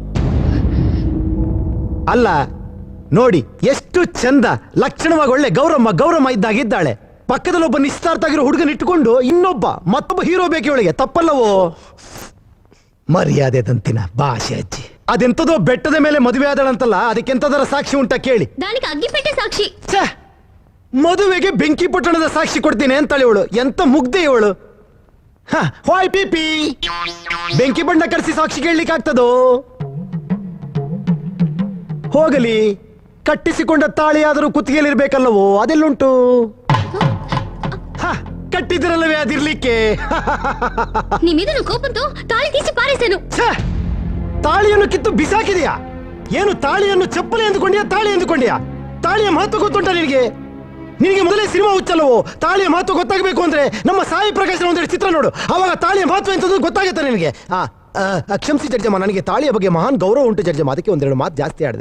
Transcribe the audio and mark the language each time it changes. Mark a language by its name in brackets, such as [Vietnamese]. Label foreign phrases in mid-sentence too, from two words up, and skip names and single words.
[Kannada] ಅಲ್ಲ ನೋಡಿ ಎಷ್ಟು ಚಂದ, ಲಕ್ಷಣವಾಗಿ ಒಳ್ಳೆ ಗೌರಮ್ಮ ಇದ್ದಾಗಿದ್ದಾಳೆ. ಪಕ್ಕದಲ್ಲಿ ಒಬ್ಬ ನಿಶ್ಚಿತಾರ್ಥ ಆಗಿರೋ ಹುಡುಗನ ಇಟ್ಟುಕೊಂಡು ಮತ್ತೊಬ್ಬ ಹೀರೋ ಬೇಕು ಇವಳಿಗೆ, ತಪ್ಪಲ್ಲವೋ? ಮರ್ಯಾದೆ ತಂತಿನ ಭಾಷೆ ಅಜ್ಜಿ. ಅದೆಂತದೋ ಬೆಟ್ಟದ ಮೇಲೆ ಮದುವೆ ಆದಳಂತಲ್ಲ, ಅದಕ್ಕೆಂತದರ ಸಾಕ್ಷಿ ಉಂಟಾ ಕೇಳಿ? [Telugu] దానికి అగ్గిపెట్టే సాక్షి. [Kannada] ಛೇ, ಮದುವೆಗೆ ಬೆಂಕಿ ಪಟ್ಟಣದ ಸಾಕ್ಷಿ ಕೊಡ್ತೀನಿ ಅಂತಾಳೆ ಇವಳು. ಎಂತ ಮುಗ್ದೆ ಇವಳು. ಹಾಯ್ ಪಿಪಿ, ಬೆಂಕಿ ಬಣ್ಣ ಕರೆಸಿ ಸಾಕ್ಷಿ ಕೇಳಲಿಕ್ಕೆ ಆಗ್ತದೋ? ಹೋಗಲಿ, ಕಟ್ಟಿಸಿಕೊಂಡ ತಾಳಿಯಾದರೂ ಕುತ್ತಿಗೆಯಲ್ಲಿರ್ಬೇಕಲ್ಲವೋ, ಅದೆಲ್ಲುಂಟು? ಕಟ್ಟಿದ್ರಲ್ಲವೇ ಅದಿರ್ಲಿಕ್ಕೆ. [Telugu] నీ మీద నువ్వు కోపంతో తాళి తీసి పారేశాను. [Kannada] ಛೇ, ತಾಳಿಯನ್ನು ಕಿತ್ತು ಬಿಸಾಕಿದೆಯಾ? ಏನು ತಾಳಿಯನ್ನು ಚಪ್ಪಲಿ ಎಂದುಕೊಂಡ್ಯಾ, ತಾಳಿ ಎಂದುಕೊಂಡ್ಯಾ? ತಾಳಿಯ ಮಹತ್ವ ಗೊತ್ತುಂಟ ನಿನಗೆ? ನಿನಗೆ ಮೊದಲೇ ಸಿನಿಮಾ ಹುಚ್ಚಲ್ಲವೋ? ತಾಳಿಯ ಮಹತ್ವ ಗೊತ್ತಾಗಬೇಕು ಅಂದ್ರೆ ನಮ್ಮ ಸಾಯಿ ಪ್ರಕಾಶನ ಒಂದೆರಡು ಚಿತ್ರ ನೋಡು, ಅವಾಗ ತಾಳಿಯ ಮಹತ್ವ ಎಂತದ್ದು ಗೊತ್ತಾಗುತ್ತೆ ನಿನಗೆ. ಕ್ಷಮಿಸಿ ಜಡ್ಜಮ್ಮ, ನನಗೆ ತಾಳಿಯ ಬಗ್ಗೆ ಮಹಾನ್ ಗೌರವ ಉಂಟು ಜಡ್ಜಮ್ಮ, ಅದಕ್ಕೆ ಒಂದೆರಡು ಮಾತು ಜಾಸ್ತಿ ಆಡಿದೆ.